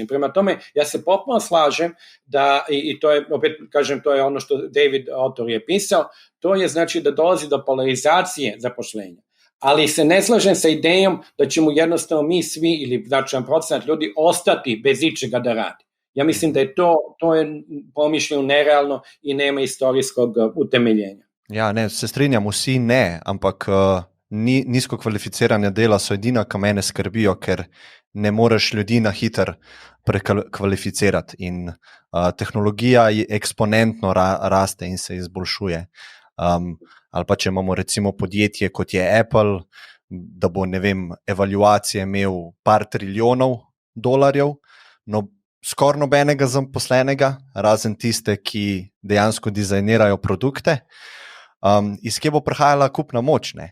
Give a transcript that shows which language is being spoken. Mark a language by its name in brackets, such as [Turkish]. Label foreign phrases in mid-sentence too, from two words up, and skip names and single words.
[Serbian] Prema tome, ja se potpuno slažem da, i to je, opet kažem, to je ono što David autor je pisao, to je znači da dolazi do polarizacije zapošljenja. Ali se ne slažem sa idejom da ćemo jednostavno mi svi ili značajan procenat ljudi ostati bez ičega da radi. Ja mislim da je to je pomišljeno nerealno i nema istorijskog utemeljenja. [Slovenian] Ja, ne, se strinjam, vsi ne, ampak nizko kvalificirane dela so edina, ki mene skrbijo, ker ne moreš ljudi na hiter prekvalificirati in tehnologija eksponentno raste in se izboljšuje. Ali pa če imamo recimo podjetje kot je Apple, da bo, ne vem, evaluacije imel par trilijonov dolarjev, no skoraj nobenega zaposlenega, razen tiste, ki dejansko dizajnirajo produkte, iz kje bo prihajala kupna moč, ne?